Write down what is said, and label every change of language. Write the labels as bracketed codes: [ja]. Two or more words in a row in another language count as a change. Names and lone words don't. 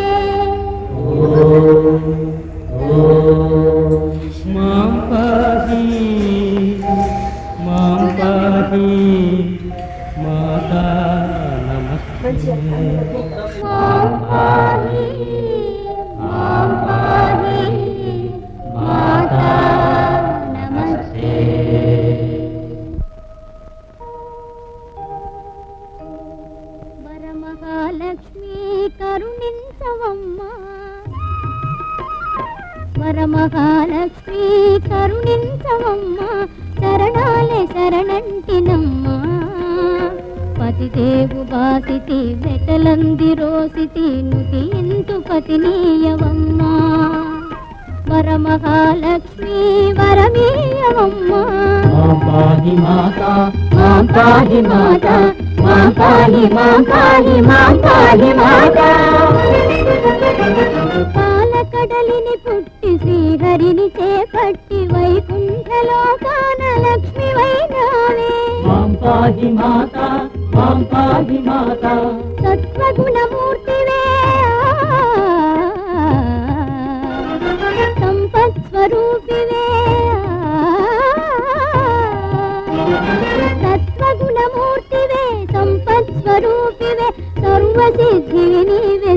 [sa] मां पाहि माता नमस्ते मां पाहि माता नमस्ते [te] వరమహాలక్ష్మి కరుణించవమ్మా వరమహాలక్ష్మి కరుణించవమ్మా శరణాలే శరణంటినమ్మా పతిదేవు బాసితి వెతలందిరోసితి నుతి ఇంతు పతినీయవమ్మా వరమహాలక్ష్మి వరమీయవమ్మా [sa] मां पाहि माता మాం పాహి మాత మాం పాహి మాం పాహి మాం పాహి మాత [te] పాలకడలిని పుట్టి శ్రీహరిని చేపట్టి వైకుంఠలోకాన లక్ష్మి వైనావే [sa] मां पाहि माता [te] సత్వగుణమూర్తివే సంపత్ స్వరూపివే సత్వగుణమూర్తివే సంపత్ స్వరూపివే సర్వసిద్ధివి నీవే